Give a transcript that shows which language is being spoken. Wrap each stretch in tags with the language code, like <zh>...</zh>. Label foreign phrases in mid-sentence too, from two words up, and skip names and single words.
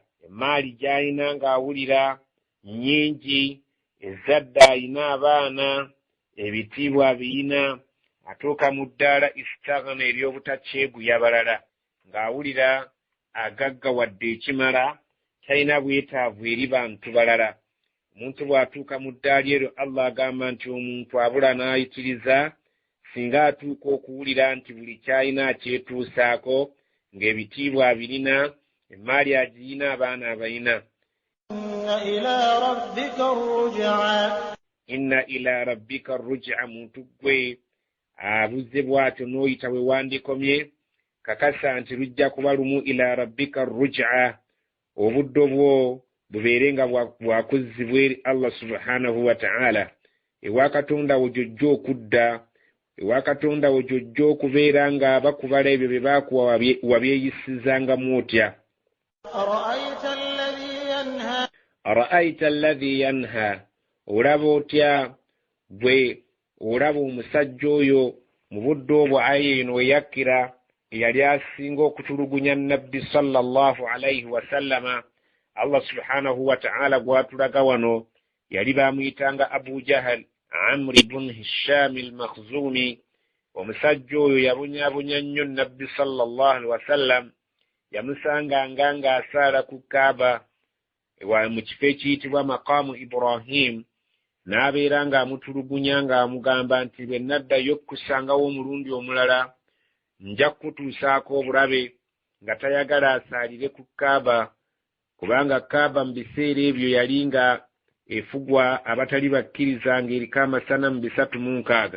<lg>Emaali gy'alina ng'awulira nnyingi, ezadde alina abaana, ebitiibwa abiyina, atuuka mu ddaala istaghna ery'obutakyeguya balala, ng'awulira agaggawadde ekimala, talina bwetaavu eri bantu balala. Omuntu bw'atuuka mu ddaali eryo, Allah agamba nti omuntu abula n'ayitiriza, singa atuuka okuwulira nti buli kyalina akyetuusaako, ng'ebitiibwa abirina, emaali agiyina, abaana abayina.</lg> <ar>إن إلى ربك الرجعى,</ar> <lg>muntu gwe abuze bw'atyo n'oyita we wandikomye, kakasa nti lujja kuba lumu.</lg> <ar>إلى ربك الرجعى,</ar> <lg>obudde bwo bubeere nga bwakuzzibwa eri</lg> <ar>الله سبحانه وتعالى.</ar> <lg>Ewa katonda wo gy'ojja okudda, ewa katonda wo gy'ojja okubeera nga bakubala ebyo bye baakuwa wabyeyisizangamu otya.</lg> <ar>أرأيت الذي ينهى,</ar> <lg>olaba otya gwe olaba omusajja oyo mu budde obwo aya eno we yakkira, eyali asinga okutulugunya nabbi</lg> <ar>صلى الله عليه وسلم. الله سبحانه وتعالى</ar> <lg>gwatulaga wano yali bamuyitanga Abu Jahal, Amr ibn Hisham al-Makhzumi. Omusajja oyo yabunyabunya nnyo nabbi</lg> <ar>صلى الله عليه وسلم,</ar> <lg>yamusanganga ng'asaala ku Kaaba mu kifo ekiyitibwa Maqamu Ibrahim, n'abeera ng'amutulugunya ng'amugamba nti bwe naddayo okukusangawo omulundi omulala, nja kutuusaako obulabe, nga tayagala asaalire ku Kaaba, kubanga Kaaba mu biseera ebyo yali nga efugwa abatali bakkiriza ng'eriko amasanamu 306.</lg>